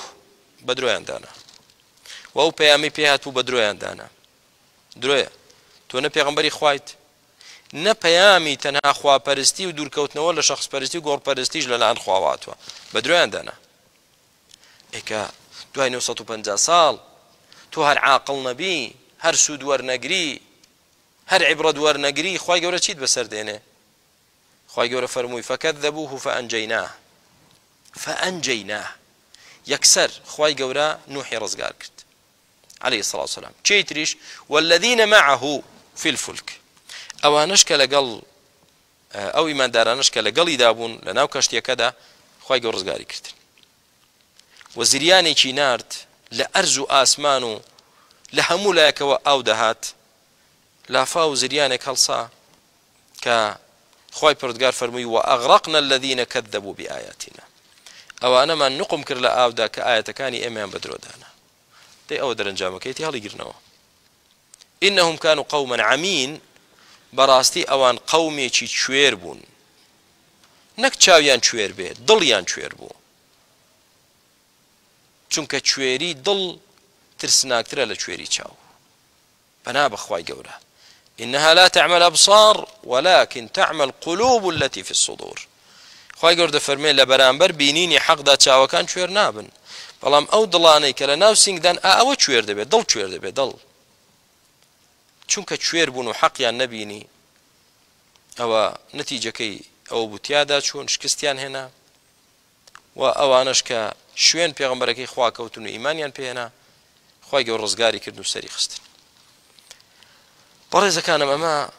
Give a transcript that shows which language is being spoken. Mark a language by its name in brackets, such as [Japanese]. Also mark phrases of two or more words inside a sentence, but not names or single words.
[Central Kurdish] بە درۆیان دانا و ئەو پەیامی پێ هاتبوو بە درۆیان دانا درۆیە تۆ نە پێغەمبەری خوایت نە پەیامی تەنها خواپەرستی و دوورکەوتنەوە لە شەخصپەرستی و گۆڕپەرستیش لەلایەن خواواتوە بە درۆیان دانا ئێکە دوای 950 ساڵ تۆ هەر عاقڵ نەبی هەر سوود وەرنەگری هەر عیبرەت وەرنەگری خوای گەورە چیت بەسەر دێنێ خوای گەورە فەرمووی فەکەذەبووه فەئەنجەیناه یەکسەر خوای گەورە نوحی ڕزگار کرد [Arabic] عليه الصلاة والسلام [Central Kurdish] چی تریش [Arabic] والذین معه في الفلك [Central Kurdish] ئەوانش کە لەگەڵ ئەو ئیماندارانش کە لەگەڵیدا بوون لە ناو کەشتیەکەدا خوای گەورە ڕزگاری کردن و زریانێکی نارد لە ئەرز و ئاسمان و لە هەموو لایەکەوە ئاو دەهات لافا و زریانێک هەڵسا کە خوای پروردگار فەرمووی [Arabic] وأغرقنا الذين كذبوا بآياتنا [Central Kurdish] ئەوانەمان نقم کرد لە ئاودا کە ئاەتەکانی ئێمەیان بە درۆدانا دەی ئەوە دەرەنجامەکەیتی هەڵیگرنەوە [Arabic] إنهم كانوا قوما عمين [Central Kurdish] بەڕاستی ئەوان قەومێکی کوێر بوون نەک چاویان کوێر بێت دڵیان کوێر بوو چونکە کوێری دڵ ترسناکترە لە کوێری چاو بەنا بەخوای گەورە [Arabic] إنها لا تعمى الأبصار ولكن تعمى القلوب التي في [Central Kurdish] الصدور خوای گەورە دەفەرمێ لە بەرامبەر بینینی حەقدا چاوەکان کوێر نابن بەڵام ئەو دڵانەی کە لە ناو سینگدان ئەوە کوێر دەبێت دڵ کوێر دەبێت دڵ چونکە کوێر بوون و حەقیان نەبینی ئەوە نەتیجەکەی ئەوە بوتیادا چوون شکستیان هێنا و ئەوانش کە شوێن پێغەمبەرەکەی خوا کەوتن و ئیمانیان پێهێنا خوای گەورە ڕزگاری کرد و سەری خستن بەڕێزەکانم ئەمە